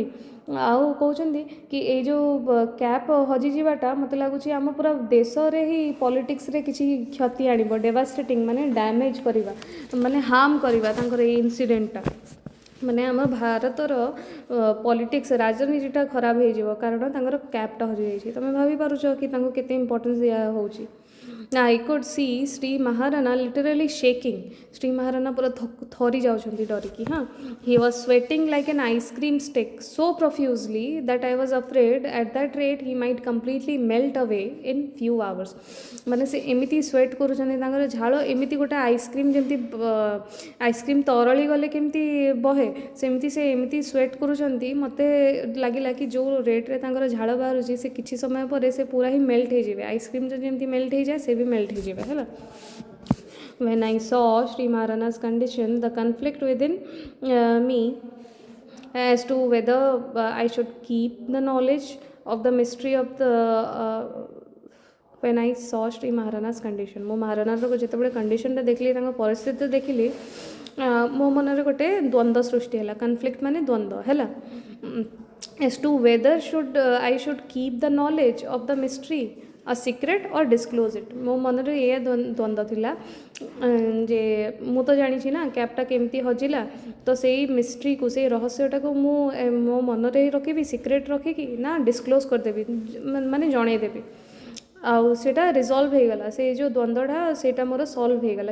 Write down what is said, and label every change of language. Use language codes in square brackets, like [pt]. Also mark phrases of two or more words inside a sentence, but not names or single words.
[or] ଆଉ କହୁଛନ୍ତି କି ଏଇ ଯେଉଁ କ୍ୟାପ୍ ହଜିଯିବାଟା ମୋତେ ଲାଗୁଛି ଆମ ପୁରା ଦେଶରେ ହିଁ ପଲିଟିକ୍ସରେ କିଛି କ୍ଷତି ଆଣିବ। ଡେଭାଷ୍ଟେଟିଂ ମାନେ ଡ୍ୟାମେଜ୍ କରିବା, ମାନେ ହାର୍ମ କରିବା ତାଙ୍କର ଏଇ ଇନସିଡେଣ୍ଟଟା, ମାନେ ଆମ ଭାରତର ପଲିଟିକ୍ସ ରାଜନୀତିଟା ଖରାପ ହେଇଯିବ, କାରଣ ତାଙ୍କର କ୍ୟାପ୍ଟା ହଜିଯାଇଛି। ତୁମେ ଭାବିପାରୁଛ କି ତାଙ୍କୁ କେତେ ଇମ୍ପୋର୍ଟାନ୍ସ ଦିଆହେଉଛି। [en] I could see ଶ୍ରୀ ମହାରାଣା literally shaking, [or] ଶ୍ରୀ ମହାରାଣା ପୁରା ଥରି ଯାଉଛନ୍ତି ଡରିକି। ହଁ, [en] he was sweating like an ice cream stick so profusely that I was afraid at that rate he might completely melt away in few hours। [or] ମାନେ ସେ ଏମିତି ସ୍ୱେଟ୍ କରୁଛନ୍ତି, ତାଙ୍କର ଝାଳ ଏମିତି ଗୋଟେ ଆଇସ୍କ୍ରିମ୍, ଯେମିତି ଆଇସ୍କ୍ରିମ୍ ତରଳି ଗଲେ କେମିତି ବହେ, ସେମିତି ସେ ଏମିତି ସ୍ୱେଟ୍ କରୁଛନ୍ତି। ମୋତେ ଲାଗିଲା କି ଯେଉଁ ରେଟ୍ରେ ତାଙ୍କର ଝାଳ ବାହାରୁଛି, ସେ କିଛି ସମୟ ପରେ ସେ ପୁରା ହିଁ ମେଲ୍ଟ ହେଇଯିବେ, ଆଇସ୍କ୍ରିମ୍ ଯେମିତି ମେଲ୍ଟ ହେଇଯାଏ ସେ ବି ମେଲ୍ଟ ହେଇଯିବେ, ହେଲା। [en] When I saw Sri Maharana's condition, the conflict within me as to whether I should keep the knowledge of the mystery of the when I saw Sri Maharana's condition, [or] ମୋ ମହାରାଣାର ଯେତେବେଳେ କଣ୍ଡିସନଟା ଦେଖିଲି, ତାଙ୍କ ପରିସ୍ଥିତି ଦେଖିଲି, ମୋ ମନରେ ଗୋଟେ ଦ୍ୱନ୍ଦ୍ୱ ସୃଷ୍ଟି ହେଲା। କନଫ୍ଲିକ୍ଟ ମାନେ ଦ୍ୱନ୍ଦ୍ୱ, ହେଲା। [en] as to whether I should keep the knowledge of the mystery a secret or disclose it। [or] ମୋ ମନରେ ଏଇଆ ଦ୍ୱନ୍ଦ୍ୱ ଥିଲା ଯେ ମୁଁ ତ ଜାଣିଛି ନା କ୍ୟାପ୍ଟା କେମିତି ହଜିଲା, ତ ସେଇ ମିଷ୍ଟ୍ରିକୁ, ସେଇ ରହସ୍ୟଟାକୁ ମୁଁ ମୋ ମନରେ ରଖିବି, ସିକ୍ରେଟ୍ ରଖିକି, ନା ଡିସକ୍ଲୋଜ୍ କରିଦେବି, ମାନେ ଜଣେଇଦେବି। ଆଉ ସେଇଟା ରିଜଲ୍ଭ ହେଇଗଲା, ସେ ଯେଉଁ ଦ୍ୱନ୍ଦ୍ୱଟା ସେଇଟା ମୋର ସଲ୍ଭ ହେଇଗଲା।